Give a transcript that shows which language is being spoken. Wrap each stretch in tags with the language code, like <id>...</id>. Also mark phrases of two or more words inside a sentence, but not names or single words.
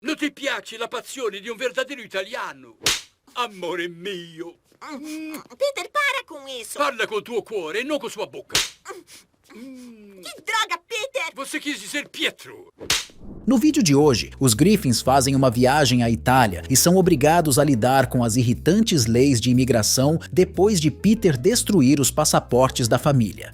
<it>Non ti piace la passione di un verdadeiro italiano? Amore mio.</it> <pt>Peter, para com isso.</pt> <it>Parla col tuo cuore e non con sua bocca.</it> <pt>Que droga, Peter! Você quis dizer Pietro. No vídeo de hoje, os Griffins fazem uma viagem à Itália e são obrigados a lidar com as irritantes leis de imigração depois de Peter destruir os passaportes da família.</pt>